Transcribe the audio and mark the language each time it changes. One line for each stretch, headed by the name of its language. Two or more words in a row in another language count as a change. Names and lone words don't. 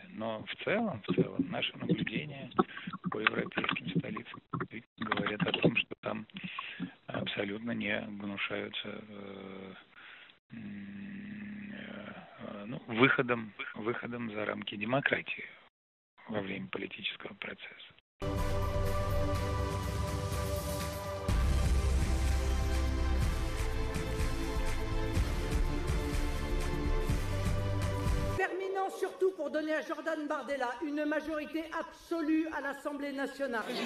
Russian: Но в целом наши наблюдения по европейским столицам говорят о том, что там абсолютно не гнушаются выходом за рамки демократии во время политического процесса.
French: Terminant surtout pour donner à Jordan Bardella une majorité absolue à l'Assemblée nationale.